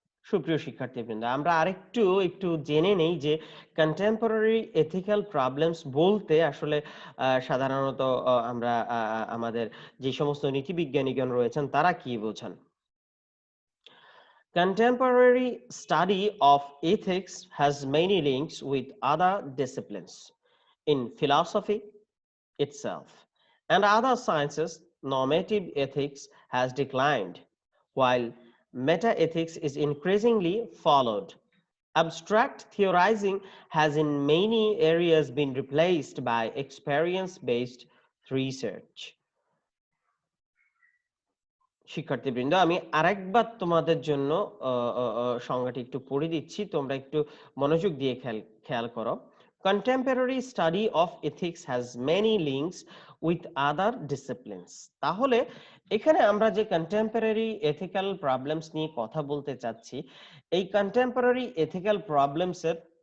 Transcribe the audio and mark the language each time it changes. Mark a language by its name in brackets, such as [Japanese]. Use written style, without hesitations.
[Bangla] সুপ্রিয় শিক্ষার্থীবৃন্দ, আমরা একটু জেনে নেই যে কন্টেম্পোরারি এথিক্যাল প্রবলেমস বলতে আসলে সাধারণত আমরা আমাদের যে সমস্ত নীতিবিজ্ঞানীগণ রয়েছেন তারা কি বোঝান। [English] Contemporary study of ethics has many links with other disciplines in philosophy itself and other sciences. Normative ethics has declined, while meta-ethics is increasingly followed. Abstract theorizing has in many areas been replaced by experience-based research. [Bangla] শিক্ষার্থীবৃন্দ, আমি আরেকবার তোমাদের জন্য সংজ্ঞাটি একটু পড়ে দিচ্ছি, তোমরা একটু মনোযোগ দিয়ে খেয়াল করো। [English] Contemporary study of ethics has many links with other disciplines. [Bangla] তাহলে এখানে আমরা যে কন্টেম্পোরারি এথিক্যাল প্রবলেমস নিয়ে কথা বলতে চাচ্ছি, এই কন্টেম্পোরারি এথিক্যাল প্রবলেমস এর